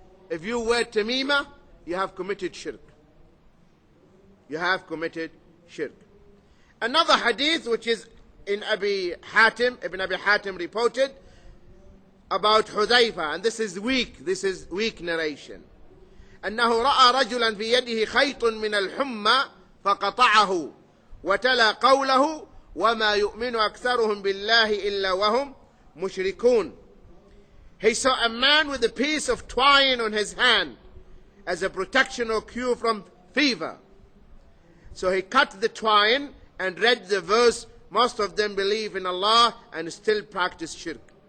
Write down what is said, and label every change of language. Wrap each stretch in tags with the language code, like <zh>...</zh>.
<en>If you wear tamimah, you have committed shirk. You have committed shirk. Another hadith, which is in Ibn Abi Hatim reported about Hudayfa, and this is weak narration.</en> <ar>أنه رأى رجلا في يده خيط من الحمى فقطعه وتلا قوله وما يؤمن أكثرهم بالله إلا وهم مشركون.</ar> <en>He saw a man with a piece of twine on his hand as a protection or cure from fever. So he cut the twine and read the verse, most of them believe in Allah and still practice shirk.</en>